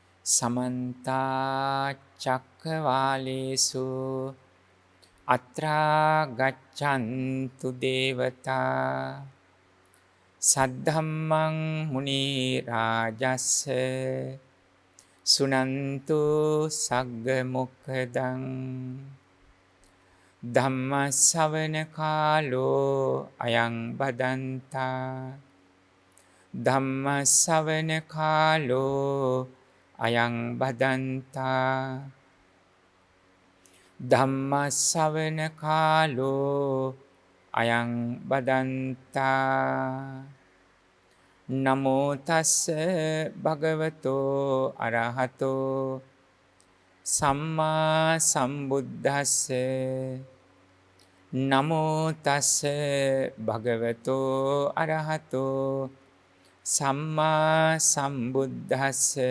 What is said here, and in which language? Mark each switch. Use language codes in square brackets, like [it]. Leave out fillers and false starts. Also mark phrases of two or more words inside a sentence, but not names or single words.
[pi] समन्ता चक्रवालेषु अत्रा गच्छन्तु देवता सद्धम्मं मुनि राजस्य सुनन्तु सग्ग मुक्खदं धम्म सवन कालो अयं बदन्ता ධම්ම ශ්‍රවණ කාලෝ අයං බදන්තා ධම්ම ශ්‍රවණ කාලෝ අයං බදන්තා නමෝ තස්ස භගවතෝ අරහතෝ සම්මා සම්බුද්දස්ස නමෝ තස්ස භගවතෝ අරහතෝ සම්මා සම්බුද්දස්ස